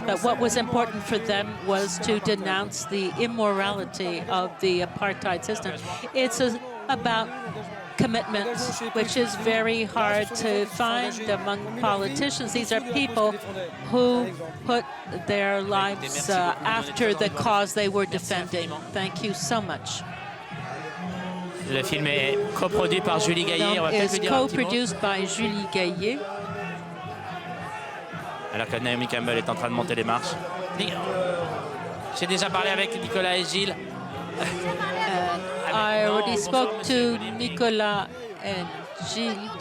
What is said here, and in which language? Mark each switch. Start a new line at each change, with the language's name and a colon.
English: But what was important for them was to denounce the immorality of the apartheid system. It's about commitment, which is very hard to find among politicians. These are people who put their lives after the cause they were defending. Thank you so much.
French: Le film est coproduit par Julie Gaillet. On va peut-être lui dire un petit mot.
English: Co-produced by Julie Gaillet.
French: Alors que Naomi Campbell est en train de monter les marches. J'ai déjà parlé avec Nicolas et Gilles.
English: I already spoke to Nicolas and Gilles.